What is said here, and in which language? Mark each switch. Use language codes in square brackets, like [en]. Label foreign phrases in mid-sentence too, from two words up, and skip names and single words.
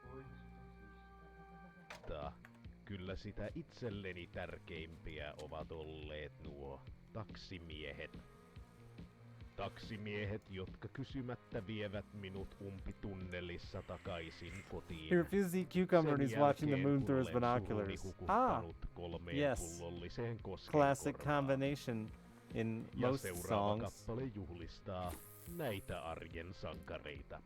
[fi] Kyllä sitä itselleni tärkeimpiä ovat olleet nuo taksimiehet. Taksimiehet, jotka kysymättä vievät minut umpitunnelissa takaisin kotiin. [en] He refuses to eat cucumber and he's watching the moon through his binoculars. Ah, yes. Classic combination in most [fi] seuraava [en] songs. [fi] kappale juhlistaa näitä arjen sankareita.